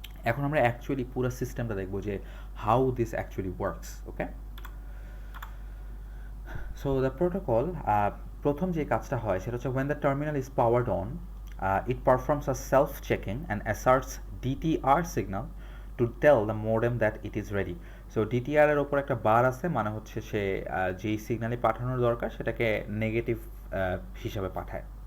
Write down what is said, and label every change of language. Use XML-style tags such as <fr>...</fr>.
<bn>এখন আমরা অ্যাকচুয়ালি পুরো সিস্টেমটা দেখবো যে</bn> <en>How this actually works. Okay, so the protocol,</en> <bn>প্রথম যে কাজটা হয় সেটা হচ্ছে</bn> <en>when the terminal is powered on, it performs a self checking and asserts DTR signal to tell the modem that it is ready.</en> <bn>So DTR এর ওপর একটা বার আছে, মানে হচ্ছে সে যেই সিগন্যালই পাঠানোর দরকার সেটাকে নেগেটিভ হিসাবে পাঠায়।</bn>